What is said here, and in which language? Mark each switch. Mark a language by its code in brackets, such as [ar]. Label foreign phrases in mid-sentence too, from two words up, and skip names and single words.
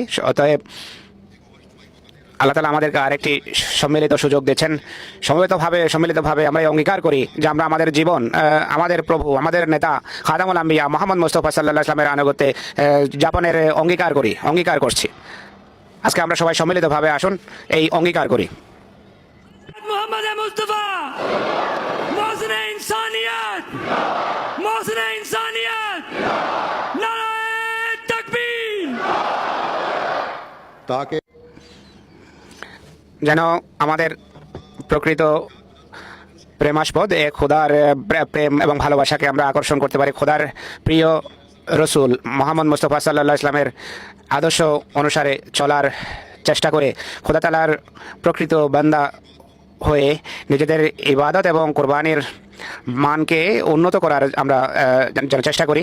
[bn] অতএব আল্লাহ তাআলা আমাদেরকে আরেকটি সম্মিলিত সুযোগ দিচ্ছেন। সম্মিলিতভাবে আমরা অঙ্গীকার করি যে আমরা আমাদের জীবন আমাদের প্রভু, আমাদের নেতা খাদামুল আম্বিয়া মুহাম্মদ মুস্তাফা সাল্লাল্লাহু আলাইহি ওয়াসাল্লামের আনুগত্যে যাপনের অঙ্গীকার করছি। আজকে আমরা সবাই সম্মিলিতভাবে আসুন এই অঙ্গীকার করি। [ur] محمد مصطفیٰ محسن انسانیت، نعرۂ تکبیر. ताकि [bn] যেন আমাদের প্রকৃত প্রেমাস্পদ এ খোদার প্রেম এবং ভালোবাসাকে আমরা আকর্ষণ করতে পারি। খোদার প্রিয় রসুল মোহাম্মদ মুস্তাফা সাল্লাল্লাহু আলাইহি ওয়াসাল্লামের আদর্শ অনুসারে চলার চেষ্টা করে খোদা তাআলার প্রকৃত বান্দা হয়ে নিজেদের ইবাদত এবং কোরবানির মানকে উন্নত করার আমরা যেন চেষ্টা করি।